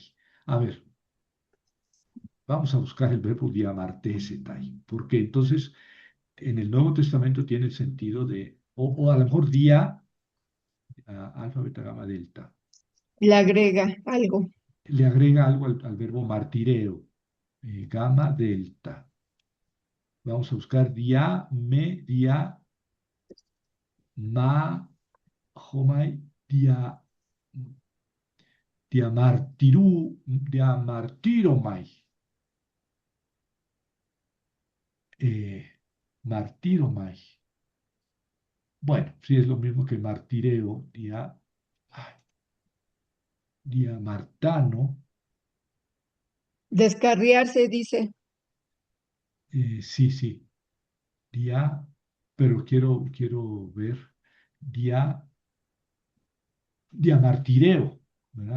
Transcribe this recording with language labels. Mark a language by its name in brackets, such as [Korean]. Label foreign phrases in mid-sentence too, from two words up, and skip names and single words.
[Spanish] A ver, vamos a buscar el verbo diamartesetai, porque entonces en el Nuevo Testamento tiene el sentido de, o a lo mejor alfa, beta, gamma, delta, le agrega algo. le agrega algo al verbo martireo, gamma, delta. Vamos a buscar ma, homai, diamartiromai. Eh, martiromai. Bueno, sí es lo mismo que martireo, ay, diamartano. Descarriarse, dice. Sí, sí, dia, pero quiero ver, dia, diamartireo, ¿verdad?